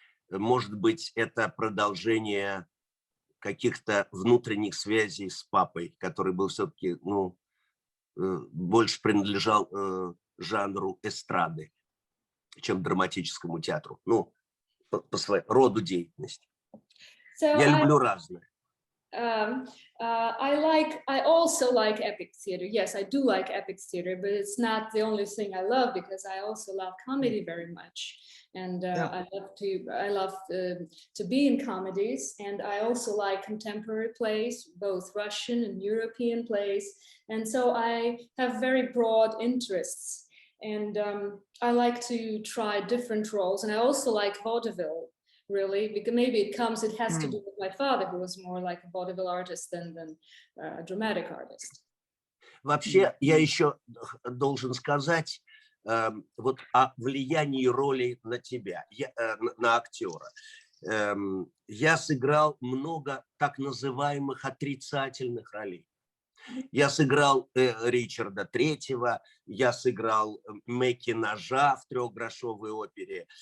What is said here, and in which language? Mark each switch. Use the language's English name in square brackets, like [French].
[Russian] Может быть, это продолжение каких-то внутренних связей с папой, который был все-таки, больше принадлежал жанру эстрады, чем драматическому театру, по своему роду деятельности. Я люблю разное. [English] I also like epic theater. Yes, I do like epic theater, but it's not the only thing I love, because I also love comedy very much, and I love to be in comedies, and I also like contemporary plays, both Russian and European plays, and so I have very broad interests, and I like to try different roles, and I also like vaudeville. Really, because maybe it has to do with my father, who was more like a vaudeville artist than a dramatic artist. [Russian] Вообще, я еще должен сказать вот о влиянии роли на тебя, на актера. Я сыграл много так называемых отрицательных ролей. Я сыграл Ричарда Третьего, я сыграл Мэки-Ножа в трехгрошовой опере.